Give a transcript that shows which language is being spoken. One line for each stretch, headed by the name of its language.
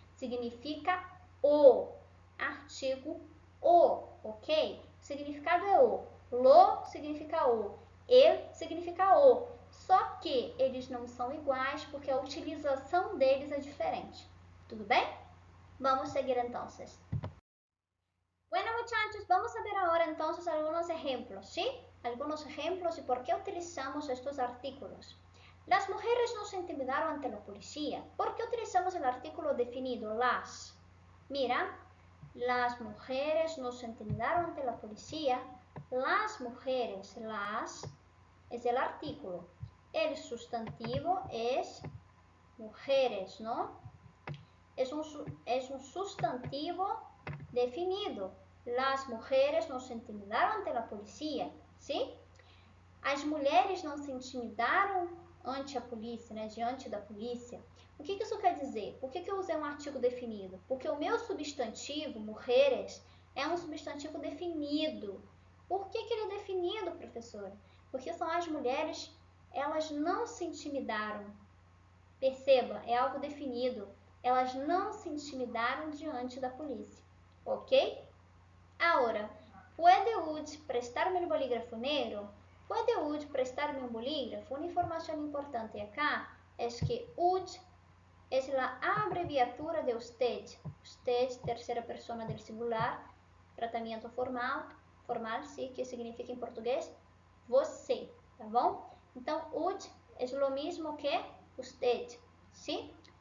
Portuguese: Significa o, artigo o, ok? O significado é o. Lo significa o. El significa o. Só que eles não são iguais porque a utilização deles é diferente. ¿Tudo bem? Vamos seguir
Spanish: entonces. Bueno, muchachos, vamos a ver ahora entonces algunos ejemplos, ¿sí? Algunos ejemplos y por qué utilizamos estos artículos. Las mujeres no se intimidaron ante la policía. ¿Por qué utilizamos el artículo definido, las? Mira, las mujeres no se intimidaron ante la policía. Las mujeres, las, es el artículo. El sustantivo es mujeres, ¿no? Es un sustantivo definido. Las mujeres
Portuguese: não se intimidaram ante a polícia, sim? As mulheres não se intimidaram ante a polícia, né? Diante da polícia. O que isso quer dizer? Por que eu usei um artigo definido? Porque o meu substantivo, mujeres, é um substantivo definido. Por que ele é definido, professora? Porque são as mulheres, elas não se intimidaram. Perceba, é algo definido. Elas não se intimidaram diante da polícia, ok?
Spanish: Ahora, ¿puede usted prestarme el bolígrafo negro? ¿Puede usted prestarme un bolígrafo? Una información importante acá es que usted es la abreviatura de usted. Usted, tercera persona del singular,
Portuguese: tratamento formal,
Spanish: sí,
Portuguese: que significa em português você, tá bom? Então,
Spanish: usted es lo mismo que usted, ¿sí?